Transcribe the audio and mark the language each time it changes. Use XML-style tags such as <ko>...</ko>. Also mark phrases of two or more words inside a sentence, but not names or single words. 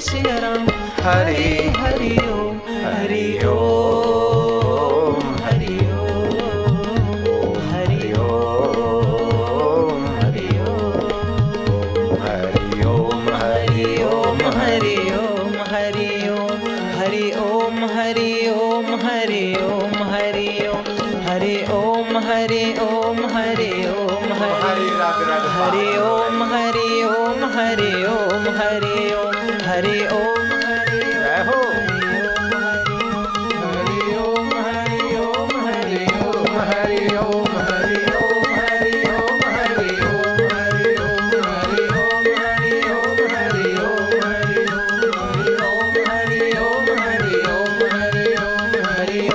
<hi>सिया राम हरि हरि ओम हरि ओम हरि ओम हरि ओम हरि ओम हरि ओम हरि ओम हरि ओम हरि ओम हरि ओम हरि ओम हरि ओम हरि ओम हरि ओम हरि ओम हरि ओम हरि राग राग हरि ओम हरि ओम हरि ओम हरि ओम हरि ओम हरि जय हो हरि ओम हरि ओम हरि ओम हरि ओम हरि ओम हरि ओम हरि ओम हरि ओम हरि ओम हरि ओम हरि ओम हरि ओम हरि ओम हरि ओम हरि ओम हरि ओम हरि ओम हरि</hi>